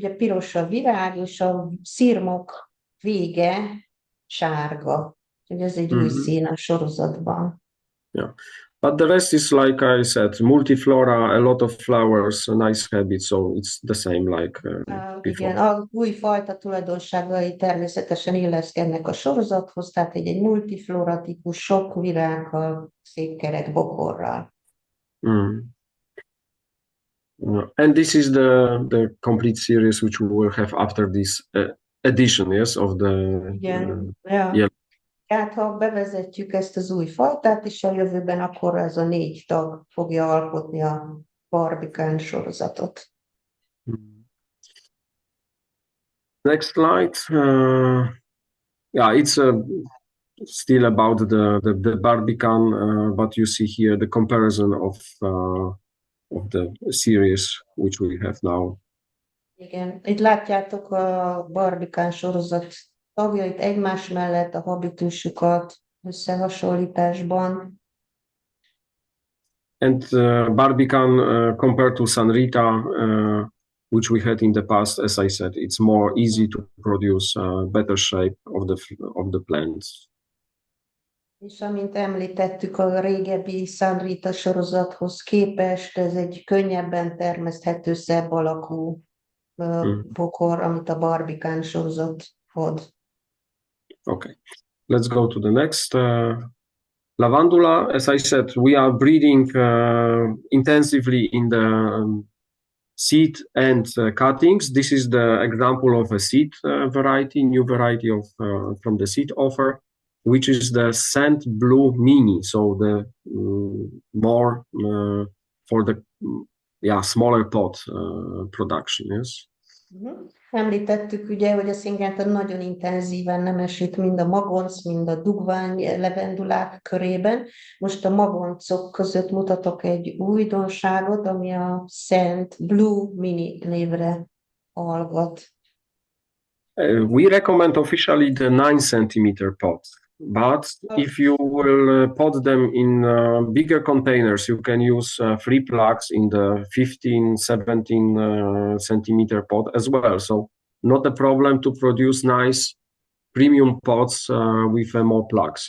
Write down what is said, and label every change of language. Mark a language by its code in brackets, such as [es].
[hu] Ugye piros a virág, és a szirmok vége sárga. Ugye ez egy új szín a sorozatban. [en] Yeah. But the rest is, like I said, multiflora, a lot of flowers, a nice habit, so it's the same like before. [hu] Igen, az új fajta tulajdonságai természetesen illeszkednek a sorozathoz, tehát egy multiflora típus, sok virággal, szép kerek bokorral. [en] And this is the complete series which we will have after this edition, yes, of the yeah. [hu] Tehát ha bevezetjük ezt az új fajtát, és a jövőben akkor ez a 4 tag fogja alkotni a Barbican sorozatot. [en] Next slide. Yeah, it's still about the Barbican, but you see here the comparison of the series which we have now. [hu] Igen, itt látjátok a Barbican sorozat tagjait egymás mellett, a habitusukat összehasonlításban. [en] And Barbican compared to Sanrita, which we had in the past, as I said, it's more easy to produce better shape of the plants. [hu] És amint említettük, a régebbi Sanrita sorozathoz képest ez egy könnyebben termeszthető, szebb alakú bokor, amit a Barbican sorozat ad. [en] Okay, let's go to the next Lavandula, as I said, we are breeding intensively in the seed and cuttings. This is the example of a seed variety, new variety of from the seed offer, which is the Sand Blue Mini. So the more for the smaller pot production. Yes. [hu] Említettük ugye, hogy a Syngenta nagyon intenzíven nemesít mind a magonc, mind a dugvány levendulák körében. Most a magoncok között mutatok egy újdonságot, ami a Szent Blue Mini névre hallgat. [en] We recommend officially the 9 centimeter pot, but if you will pot them in bigger containers, you can use free plugs in the 15, 17 centimeter pot as well. So not a problem to produce nice premium pots with more plugs.